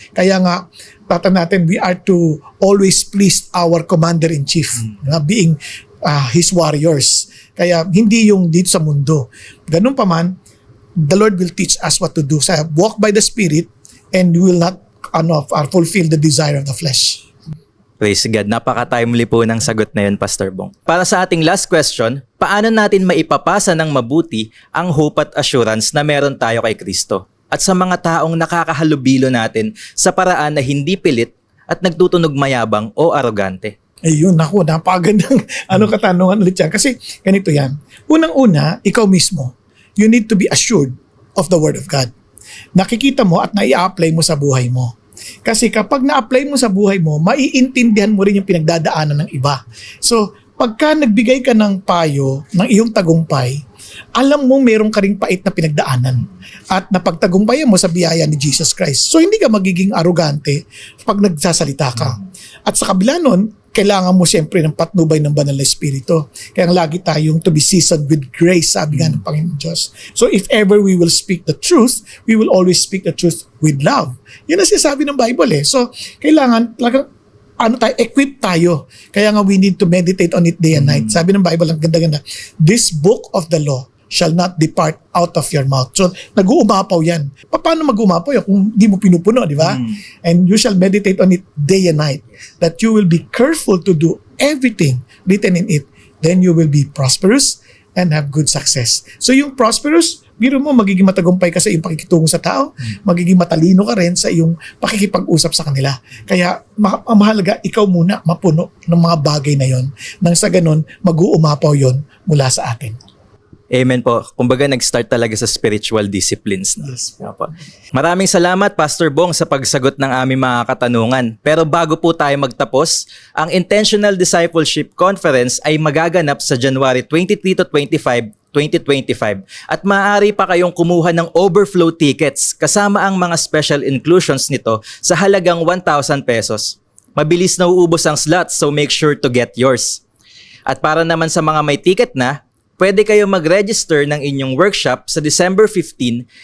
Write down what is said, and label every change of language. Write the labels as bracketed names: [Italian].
[Filipino] Kaya nga, natin, [English] we are to always please our commander-in-chief, being his warriors. [Filipino] Kaya hindi yung dito sa mundo. Ganun pa man, [English] the Lord will teach us what to do. So, walk by the Spirit and we will not fulfill the desire of the flesh. Praise God. [Filipino] Napaka-timely po ng sagot na yun, Pastor Bong. Para sa ating last question, paano natin maipapasa ng mabuti ang hope at assurance na meron tayo kay Kristo? At sa mga taong nakakahalubilo natin sa paraan na hindi pilit at nagtutunog mayabang o arogante? Ayun, naku, napakagandang katanungan ulit yan. Kasi ganito yan. Unang-una, ikaw mismo, [English] you need to be assured of the Word of God. [Filipino] Nakikita mo at nai-apply mo sa buhay mo. Kasi kapag na-apply mo sa buhay mo, maiintindihan mo rin yung pinagdadaanan ng iba. So, pagka nagbigay ka ng payo ng iyong tagumpay, alam mo meron ka ring pait na pinagdaanan at napagtagumpayan mo sa biyaya ni Jesus Christ. So, hindi ka magiging arogante pag nagsasalita ka. At sa kabila nun, kailangan mo siyempre ng patnubay ng banal na espiritu. Kaya lagi tayong [English] to be seasoned with grace, [Filipino] sabi nga ng Panginoon Diyos. [English] So if ever we will speak the truth, we will always speak the truth with love. [Filipino] Yan ang sinasabi ng Bible eh. So kailangan talagang equip tayo. Kaya nga [English] we need to meditate on it day and night. [Filipino] Sabi ng Bible, ang ganda-ganda, [English] this book of the law shall not depart out of your mouth. [Filipino] So, nag-uumapaw yan. Paano mag-uumapaw yan kung di mo pinupuno, di ba? [English] And you shall meditate on it day and night, that you will be careful to do everything written in it. Then you will be prosperous and have good success. [Filipino] So, yung prosperous, biro mo, magiging matagumpay ka sa iyong pakikitungo sa tao, magiging matalino ka rin sa iyong pakikipag-usap sa kanila. Kaya, ang mahalaga, ikaw muna mapuno ng mga bagay na yon. Nang sa ganun, mag-uumapaw yon mula sa atin. Amen po. Kumbaga nag-start talaga sa spiritual disciplines na. [English] Yes. [Filipino] Maraming salamat Pastor Bong sa pagsagot ng aming mga katanungan. Pero bago po tayo magtapos, ang Intentional Discipleship Conference ay magaganap sa January 23 to 25, 2025 at maaari pa kayong kumuha ng overflow tickets kasama ang mga special inclusions nito sa halagang 1,000 pesos. Mabilis na uubos ang slots, [English] so make sure to get yours. [Filipino] At para naman sa mga may ticket na, pwede kayo mag-register ng inyong workshop sa December 15.